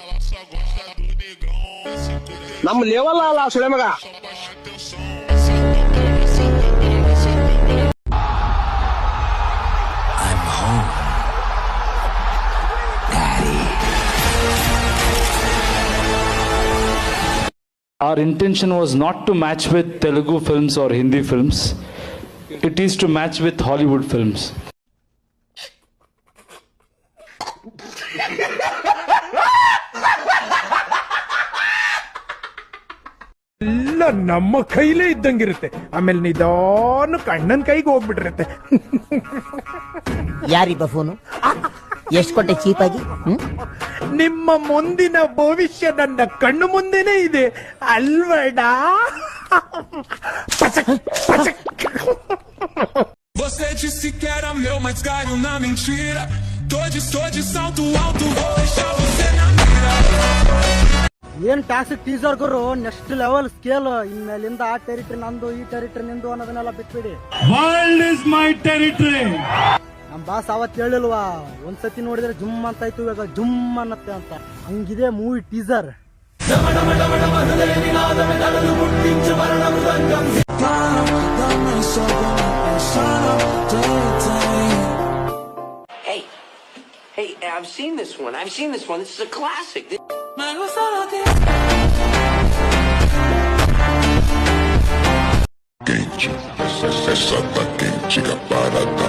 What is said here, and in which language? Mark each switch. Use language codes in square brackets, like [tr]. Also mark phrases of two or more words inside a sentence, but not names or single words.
[kn] ನಮ್ಮ ಲೆವೆಲ್ ಅಲ್ಲ ಸುಳೆ ಮಗ. [en] Our intention was not to match with Telugu films or Hindi films. It is to match with Hollywood films. [kn] ಎಲ್ಲ ನಮ್ಮ ಕೈಲೇ ಇದ್ದಂಗಿರುತ್ತೆ, ಆಮೇಲೆ ನಿಧಾನಕ್ಕೆ ಅಣ್ಣನ ಕೈಗೆ ಹೋಗ್ಬಿಟ್ಟಿರುತ್ತೆ. ಯಾರಿಬ್ಬ ಫೋನು? ಎಷ್ಟು ಕೊಟ್ಟೆ ಚೀಪಾಗಿ? ನಿಮ್ಮ ಮುಂದಿನ ಭವಿಷ್ಯ ನನ್ನ ಕಣ್ಣು ಮುಂದೆನೇ ಇದೆ ಅಲ್ವಡ. [pt] Você disse que era meu, mas caiu na mentira. Tô de salto alto, vou deixar você na mira. [kn] ಏನ್ ಟ್ಯಾಕ್ಸ್ ಟೀಸರ್ ಗುರು, ನೆಕ್ಸ್ಟ್ ಲೆವೆಲ್ ಸ್ಕೇಲ್. ಇನ್ಮೇಲಿಂದ ಆ ಟೆರಿಟರಿ ನಂದು, ಈ ಟೆರಿಟರಿ ನಿಂದು ಅನ್ನೋದನ್ನೆಲ್ಲ ಬಿಟ್ಬಿಡಿ. [en] World is my territory. [kn] ನಮ್ ಬಾಸ್ ಅವತ್ ಹೇಳಿಲ್ವಾ, ಒಂದ್ಸತಿ ನೋಡಿದ್ರೆ ಜುಮ್ ಅಂತ ಇತ್ತು, ಇವಾಗ ಜುಮ್ ಅನ್ನತ್ತೆ ಅಂತ. ಹಂಗಿದೆ ಮೂವಿ ಟೀಸರ್. [en] Hey, I've seen this one. This is a classic. [pt] Quente, essa tá quente, para